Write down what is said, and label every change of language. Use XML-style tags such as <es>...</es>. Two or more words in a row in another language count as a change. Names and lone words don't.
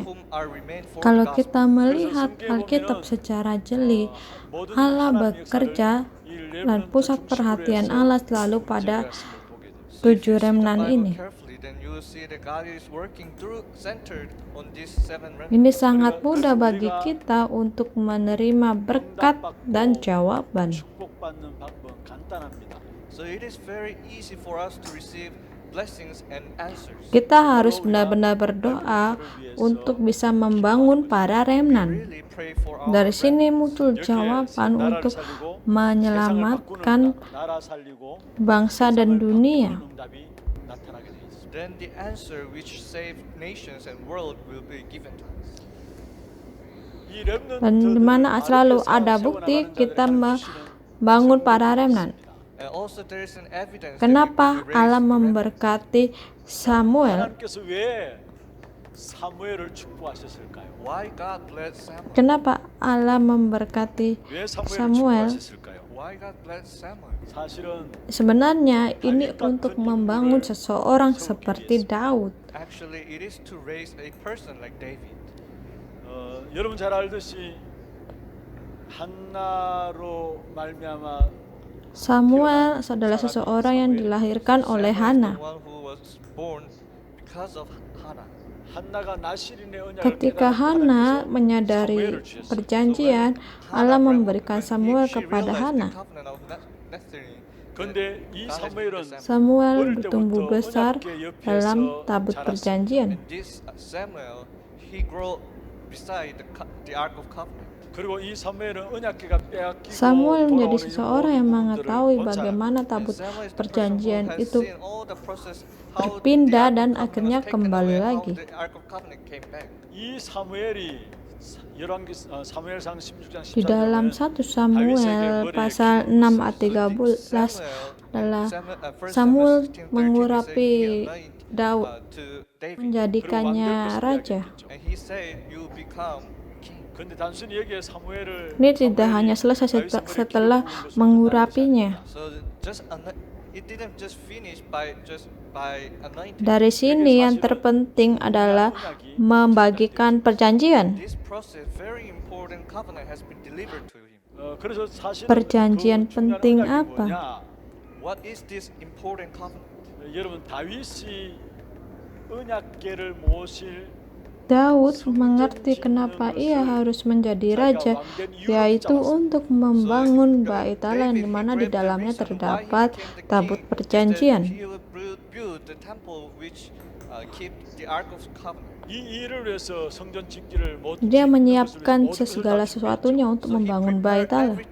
<en>people whom are remain for</en> <id>Kalau</id> <en>the</en> <id>kita</id> <en>gospel.</en> <id>melihat Alkitab secara jeli, Allah bekerja dan pusat perhatian Allah selalu pada 7 remnant ini.</id> <en>Carefully, then you will see that God is working centered on these 7 remnants.</en> <id>Ini sangat mudah bagi kita untuk menerima berkat dan jawaban.</id> <ko>축복받는 방법은 간단합니다.</ko> <en>So it is very easy for us to receive blessings and answers.</en> <id>Kita harus benar-benar berdoa untuk bisa membangun para remnant.</id> <en>Really pray for our</en> <id>Dari sini muncul jawaban untuk menyelamatkan</id> <ko>나라 살리고</ko> <id>bangsa dan dunia.</id> <ko>응답이 나타나게 돼 있습니다.</ko> <en>then the answer which save nations and world will be given to us.</en> <ko>이 렘넌트</ko> <id>Dan di mana selalu ada bukti kita membangun para remnant.</id> <en>And also there is an evidence</en> <id>Kenapa</id> <en>that we</en> <id>Allah</id> <en>raise</en> <id>memberkati Samuel?</id> <ko>하나님께서 왜 사무엘을 축복하셨을까요?</ko> <en>why God blessed Samuel?</en> <id>Kenapa Allah memberkati</id> <ko>왜 사무엘을</ko> <id>Samuel?</id> <ko>축복하셨을까요?</ko> <en>Why God blessed Samuel?</en> <ko>사실은</ko> <id>Sebenarnya ini untuk membangun seseorang seperti Daud.</id> <en>Actually, it is to raise a person like David.</en> <ko>여러분 잘 알듯이 한나로 말미암아</ko> <id>Samuel adalah seseorang yang dilahirkan oleh Hana.</id> <en>The one who was born because of Hannah.</en> <ko>한나가 나실인의 언약을</ko> <id>Ketika Hana menyadari perjanjian, Allah memberikan Samuel</id> <en>She</en> <id>kepada</id> <en>realized</en> <id>Hana.</id> <en>the covenant of Nazarene.</en> <ko>근데 이 사무엘은</ko> <id>Samuel</id> <ko>어릴</ko> <id>bertumbuh</id> <ko>때부터</ko> <id>besar</id> <ko>언약궤 옆에서</ko> <id>dalam tabut</id> <ko>자랐습니다.</ko> <id>perjanjian.</id> <en>And this Samuel, he grew beside the Ark of Covenant.</en> <ko>그리고 이 사무엘은 언약궤가 빼앗기고</ko> <id>Samuel menjadi</id> <ko>돌아오는 이</ko> <id>seseorang yang</id> <ko>모든</ko> <id>mengetahui</id> <ko>부분들을</ko> <id>bagaimana</id> <en>And</en> <id>tabut</id> <en>Samuel is the person who</en> <id>perjanjian</id> <en>has</en> <id>itu</id> <en>seen all the process, how the</en> <id>berpindah</id> <en>Ark of</en> <id>dan</id> <en>Covenant</en> <id>akhirnya</id> <en>was taken</en> <id>kembali</id> <en>away, how</en> <id>lagi.</id> <en>the Ark of Covenant came back.</en> <ko>이 사무엘이 사무엘상 16장</ko> <id>Di dalam 1 Samuel pasal 6 ayat 13 adalah Samuel mengurapi Daud, menjadikannya raja.</id> <en>And he said, you become king.</en> <ko>근데 단순히 여기에 사무엘을</ko> <id>Ini tidak hanya selesai setelah mengurapinya.</id> <en>So it didn't just finish by anointing.</en> <id>Dari sini yang terpenting adalah membagikan perjanjian.</id> <en>This process, very important covenant has been delivered to him.</en> <ko>그래서 사실은</ko> <id>Perjanjian</id> <ko>그 중요한</ko> <id>penting</id> <ko>언약이</ko> <id>apa?</id> <ko>뭐냐?</ko> <en>What is this important covenant?</en> <ko>여러분 다윗이 언약궤를 모실</ko> <id>Daud mengerti kenapa ia harus menjadi raja, yaitu untuk membangun bait Allah di mana di dalamnya terdapat tabut perjanjian. Dia menyiapkan segala sesuatunya untuk membangun bait Allah.</id>